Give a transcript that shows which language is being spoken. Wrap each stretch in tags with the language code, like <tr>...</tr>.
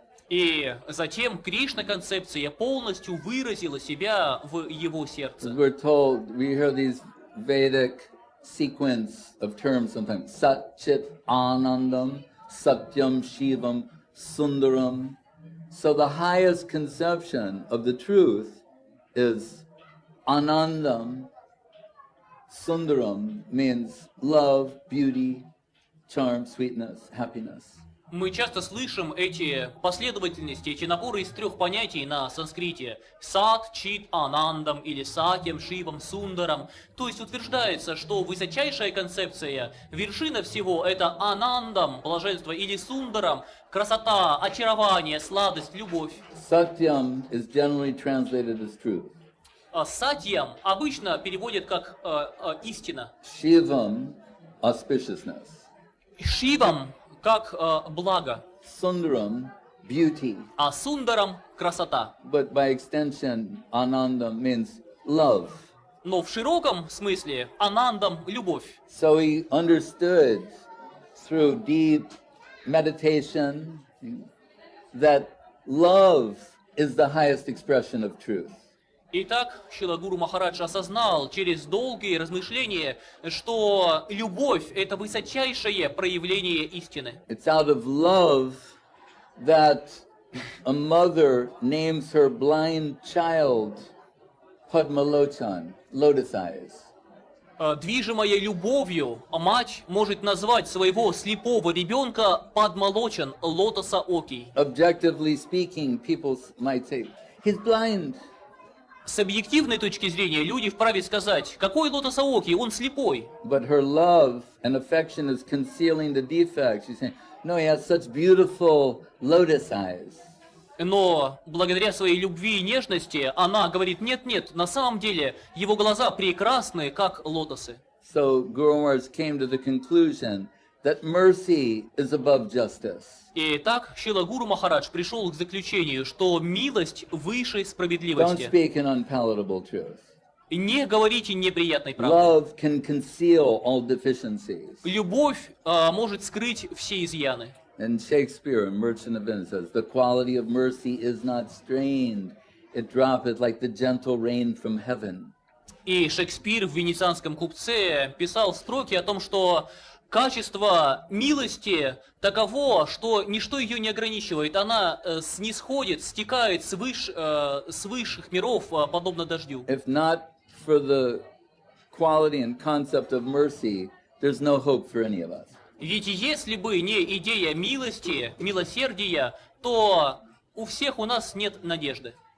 <ru>И затем Кришна-концепция полностью выразила себя в его сердце.</ru> <en>We're told, we hear these Vedic sequence of terms sometimes. Sat, Chit, Anandam, Satyam, Shivam, Sundaram. So the highest conception of the truth is Anandam. Sundaram means love, beauty, charm, sweetness, happiness.</en> <ru>Мы часто слышим эти последовательности, эти наборы из трех понятий на санскрите: сат, чит, анандам или сатьям, шивам, сундарам. То есть утверждается, что высочайшая концепция, вершина всего — это анандам, блаженство, или сундарам, красота, очарование, сладость, любовь.</ru> <en>Satyam is generally translated as truth.</en> <ru>Сатьям обычно переводят как истина.</ru> <en>Shivam, auspiciousness.</en> <ru>Шивам как благо.</ru> <en>Sundaram, beauty.</en> <ru>А сундарам красота.</ru> <en>But by extension, ananda means love.</en> <ru>Но в широком смысле анандам любовь.</ru> <en>So he understood through deep meditation that love is the highest expression of truth.</en> <ru>Итак, Шрила Гуру Махарадж осознал через долгие размышления, что любовь – это высочайшее проявление истины.</ru> <en>It's out of love that a mother names her blind child Padmalochan, lotus eyes.</en> <ru>Движимая любовью, мать может назвать своего слепого ребенка Падмалочан, лотоса Оки.</ru> <en>Objectively speaking, people might say, he's blind.</en> <ru>С объективной точки зрения люди вправе сказать, какой лотоса Оки, он слепой.</ru> <en>But her love and affection is concealing the defects. She's saying, no, he has such beautiful lotus eyes.</en> <ru>Но благодаря своей любви и нежности она говорит, нет, на самом деле его глаза прекрасны, как лотосы.</ru> <en>So Guru Maharaj came to the conclusion that mercy is above justice.</en> <ru>И так Шрила Гуру Махарадж пришел к заключению, что милость выше</ru> <en>Don't</en> <ru>справедливости.</ru> <en>speak an unpalatable truth.</en> <ru>Не говорите неприятной правды.</ru> <en>Love can conceal all deficiencies.</en> <ru>Любовь может скрыть все изъяны.</ru> <en>And Shakespeare in Merchant of Venice says, the quality of mercy is not strained. It droppeth like the gentle rain from heaven.</en> <ru>И Шекспир в «Венецианском купце» писал строки о том, что качество милости таково, что ничто ее не ограничивает. Она снисходит, стекает с высших миров, подобно дождю.</ru> <en>If not for the quality and concept of mercy, there's no hope for any of us.</en> <ru>Ведь если бы не идея милости, милосердия, то у всех у нас нет надежды.</ru>